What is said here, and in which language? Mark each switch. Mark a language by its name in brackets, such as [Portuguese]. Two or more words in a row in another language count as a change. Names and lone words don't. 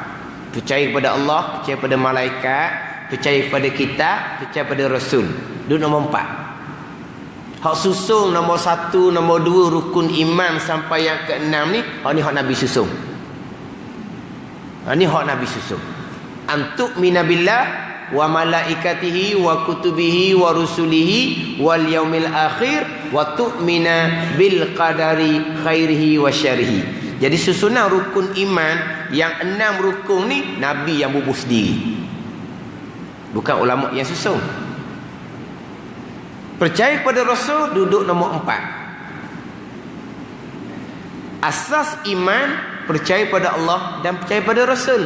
[Malay] Percaya kepada Allah, percaya pada malaikat, percaya kepada kitab, percaya pada Rasul. Duduk nombor 4. Hak susun nombor 1, nombor 2 rukun iman sampai yang ke-6 ni, hak ni hak Nabi susun. Ini hak Nabi susun. [Arabic] أن تؤمن بالله وملائكته وكتبه ورسله واليوم الآخر وتؤمن بالقدر خيره وشره. [Malay] Jadi susunan rukun iman yang 6 rukun ni Nabi yang bubuh sendiri, bukan ulama yang susun. Percaya kepada Rasul duduk nombor 4. Asas iman percaya pada Allah dan percaya pada Rasul.